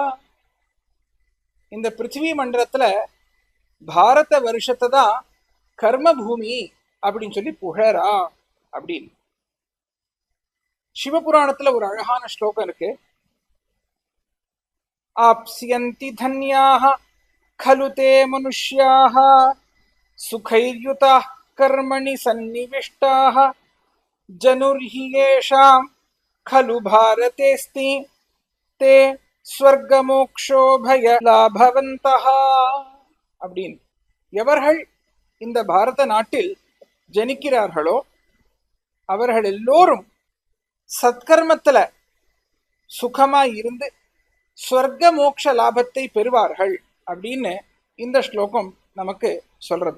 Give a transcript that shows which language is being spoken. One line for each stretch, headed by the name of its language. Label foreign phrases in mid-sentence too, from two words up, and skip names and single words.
Tamil: இந்த பிருத்திவி மண்டலத்துல பாரத வருஷத்தை தான் கர்ம பூமி அப்படின்னு சொல்லி புகழறா அப்படின்னு. சிவபுராணத்துல ஒரு அழகான ஸ்லோகம் இருக்கு.
Sanskrit: आप्स्यन्ति धन्याः खलु ते मनुष्याः सुखैर्युताः कर्मणि सन्निविष्टाः जनुर्हि येषां खलु भारतेऽस्ति ते ஸ்வர்கமோக்ஷோபயலாபவந்தஹ அப்படின்னு.
Tamil: எவர்கள் இந்த பாரத நாட்டில் ஜனிக்கிறார்களோ அவர்கள் எல்லோரும் சத்கர்மத்துல சுகமாய் இருந்து ஸ்வர்க மோக்ஷ லாபத்தை பெறுவார்கள் அப்படின்னு இந்த ஸ்லோகம் நமக்கு சொல்றது.